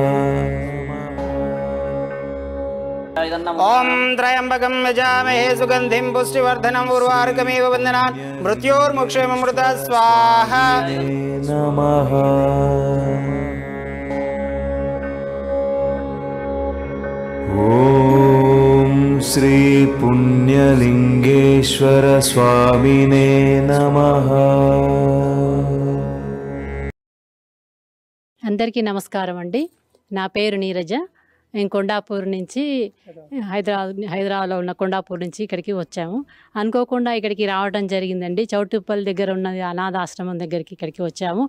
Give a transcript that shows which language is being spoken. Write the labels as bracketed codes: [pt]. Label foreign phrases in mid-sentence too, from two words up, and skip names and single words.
[sa] ओम त्रयंबकं यजामहे सुगंधिं पुष्टिवर्धनम् उर्वारुकमिव वन्दनान् मृत्योर्मुक्षेममृता स्वाहा नमः। ओम श्री पुण्यलिंगेश्वर स्वामिने नमः। [te] అందరికీ నమస్కారం అండి. నా పేరు నీరజ. నేను కొండాపూర్ నుంచి హైదరాబాద్లో ఉన్న కొండాపూర్ నుంచి ఇక్కడికి వచ్చాము. అనుకోకుండా ఇక్కడికి రావడం జరిగిందండి. చౌటుప్పల్ దగ్గర ఉన్న అనాథ ఆశ్రమం దగ్గరికి ఇక్కడికి వచ్చాము.